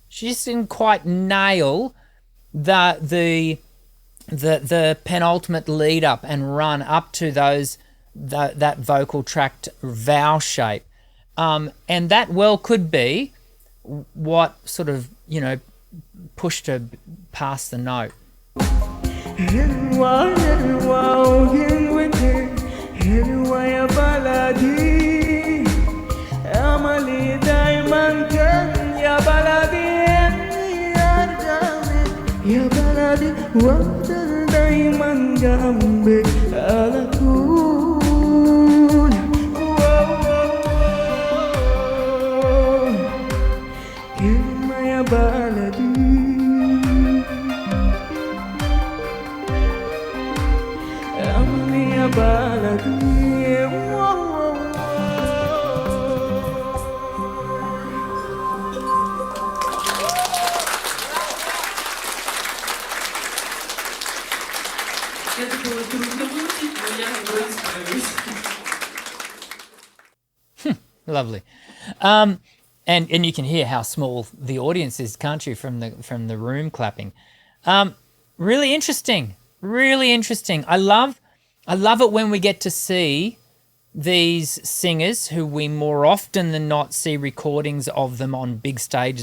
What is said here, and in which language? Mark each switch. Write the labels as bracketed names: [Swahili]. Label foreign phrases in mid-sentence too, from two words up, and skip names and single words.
[English] nail the penultimate lead up and run up to that vocal tract vowel shape, and that well could be what sort of pushed her past the note. [Arabic] حلوة يا بلدي أملي دايما كان يا بلدي إني أرجع لك يا بلدي وأفضل دايما جنبك على طول. كلمة يا بلدي أملي يا بلدي. [Russian] Это было трудно выучить, но я вроде справилась. [English] Lovely. And you can hear how small the audience is, can't you, from the room clapping. Really interesting, really interesting. I love it when we get to see these singers who we more often than not see recordings of them on big stages.